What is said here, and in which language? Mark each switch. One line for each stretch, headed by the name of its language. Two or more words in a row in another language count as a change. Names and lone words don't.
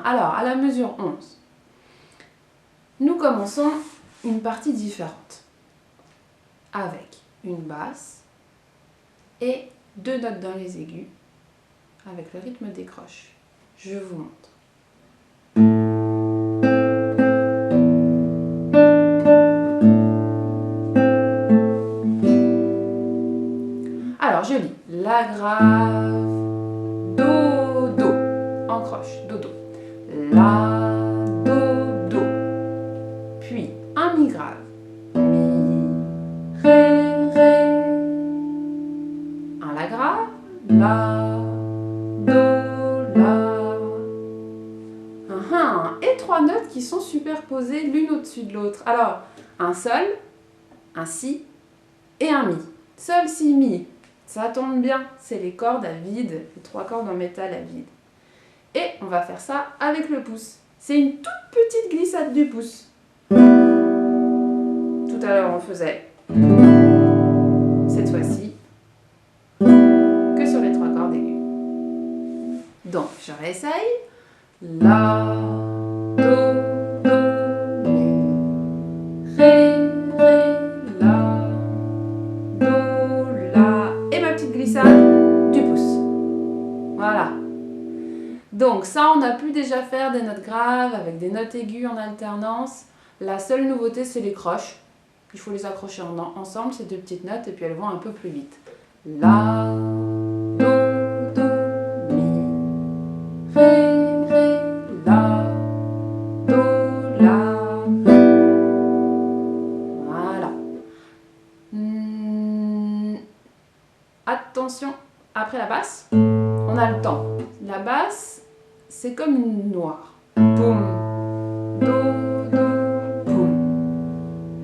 French: Alors, à la mesure 11, nous commençons une partie différente, avec une basse et deux notes dans les aigus, avec le rythme des croches. Je vous montre. Alors, je lis la grave, do, do, en croche, do, do. La, do, do. Puis, un mi grave, mi, ré, ré. Un la grave, la, do, la. Et trois notes qui sont superposées l'une au-dessus de l'autre. Alors, un sol, un si et un mi. Sol, si, mi. Ça tombe bien, c'est les cordes à vide, les trois cordes en métal à vide. Et on va faire ça avec le pouce. C'est une toute petite glissade du pouce. Tout à l'heure, on faisait cette fois-ci que sur les trois cordes aiguës. Donc, je réessaye. La, do, do, mi, ré, ré, la, do, la. Et ma petite glissade du pouce. Voilà. Donc ça, on a pu déjà faire des notes graves avec des notes aiguës en alternance. La seule nouveauté, c'est les croches. Il faut les accrocher ensemble, ces deux petites notes, et puis elles vont un peu plus vite. La, do, do, mi, ré, ré, la, do, la. Voilà. Attention, après la basse, on a le temps. La basse, c'est comme une noire. Boum, do, do, boum.